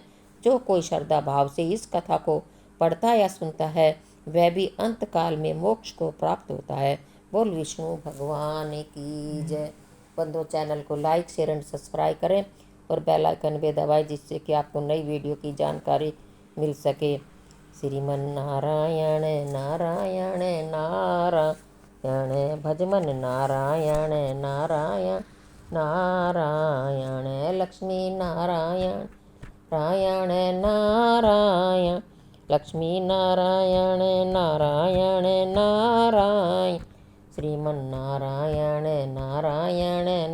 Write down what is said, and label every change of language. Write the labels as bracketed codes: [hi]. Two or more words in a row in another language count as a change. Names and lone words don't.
[hi] जो कोई श्रद्धा भाव से इस कथा को पढ़ता या सुनता है, वह भी अंत काल में मोक्ष को प्राप्त होता है। बोल विष्णु भगवान की जय। बंधु, चैनल को लाइक, [en] share and subscribe [hi] करें और [en] bell icon [hi] भी दबाएं, जिससे कि आपको नई वीडियो की जानकारी मिल सके। श्रीमन नारायण नारायण नारायण, भजमन नारायण नारायण नारायण, लक्ष्मी नारायण नारायण नारायण, लक्ष्मी नारायण नारायण नारायण, श्रीमन नारायण नारायण